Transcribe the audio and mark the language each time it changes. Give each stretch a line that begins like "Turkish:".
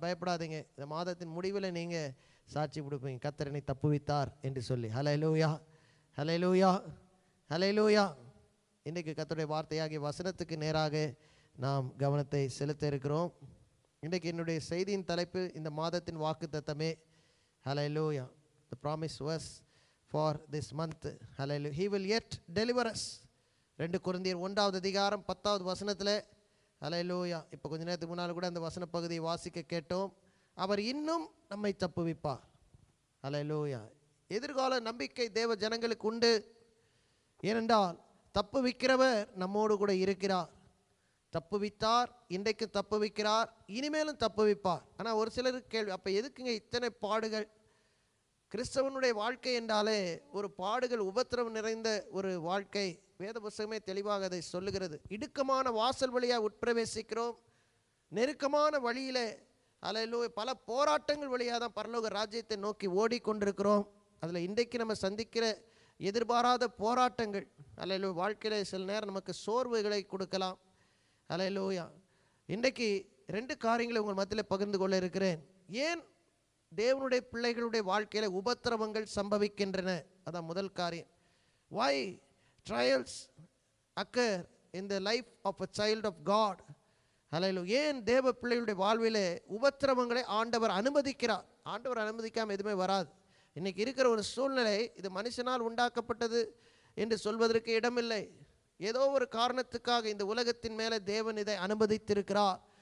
Tamil: பயப்படாதீங்க, இந்த மாதத்தின் முடிவில் நீங்கள் சாட்சி கொடுப்பீங்க, கர்த்தர் என்னை தப்புவித்தார் என்று சொல்லி. ஹல்லேலூயா, ஹல்லேலூயா, ஹல்லேலூயா. இன்றைக்கு கர்த்தருடைய வார்த்தையாகிய வசனத்துக்கு நேராக நாம் கவனத்தை செலுத்த இருக்கிறோம். இன்றைக்கு என்னுடைய செய்தியின் தலைப்பு இந்த மாதத்தின் வாக்குத்தத்தமே.
English: Hallelujah, the promise verse for this month. Hallelujah, he will yet deliver us.
Tamil: 2 கொரிந்தியர் 1வது அதிகாரம் 10வது வசனத்தில் ஹல்லேலூயா, இப்போ கொஞ்ச நேரத்துக்கு முன்னால் கூட அந்த வசன பகுதியை வாசிக்க கேட்டோம். அவர் இன்னும் நம்மை தப்புவிப்பார். ஹல்லேலூயா, எதிர்கால நம்பிக்கை தேவ ஜனங்களுக்கு உண்டு. ஏனென்றால் தப்புவிக்கிறவர் நம்மோடு கூட இருக்கிறார். தப்புவித்தார், இன்றைக்கு தப்புவிக்கிறார், இனிமேலும் தப்புவிப்பார். ஆனால் ஒரு சிலருக்கு கேள்வி, அப்போ எதுக்குங்க இத்தனை பாடுகள்? கிறிஸ்தவனுடைய வாழ்க்கை என்றாலே ஒரு பாடுகள், உபத்திரவம் நிறைந்த ஒரு வாழ்க்கை. வேத புத்தகமே தெளிவாக அதை சொல்லுகிறது. இடுக்கமான வாசல் வழியாக உட்பிரவேசிக்கிறோம், நெருக்கமான வழியில் ஹல்லேலூயா பல போராட்டங்கள் வழியாக தான் பரலோக ராஜ்யத்தை நோக்கி ஓடிக்கொண்டிருக்கிறோம். அதில் இன்றைக்கு நம்ம சந்திக்கிற எதிர்பாராத போராட்டங்கள் ஹல்லேலூயா வாழ்க்கையில் சில நேரம் நமக்கு சோர்வுகளை கொடுக்கலாம். ஹல்லேலூயா, இன்றைக்கு 2 காரியங்களை உங்கள் மத்தியில் பகிர்ந்து கொள்ள இருக்கிறேன். ஏன் தேவனுடைய பிள்ளைகளுடைய வாழ்க்கையில் உபத்திரவங்கள் சம்பவிக்கின்றன? அதான் முதல் காரியம்.
English: why trials occur in the life of a child of God.
Tamil: ஹல்லேலூயா, ஏன் தேவ பிள்ளைகளுடைய வாழ்விலே உபத்திரவங்களை ஆண்டவர் அனுமதிக்கிறார்? ஆண்டவர் அனுமதிக்காமல் எதுவுமே வராது. இன்றைக்கி இருக்கிற ஒரு சூழ்நிலை, இது மனுஷனால் உண்டாக்கப்பட்டது என்று சொல்வதற்கு இடமில்லை. ஏதோ ஒரு காரணத்துக்காக இந்த உலகத்தின் மேலே தேவன் இதை அனுமதித்திருக்கிறார்.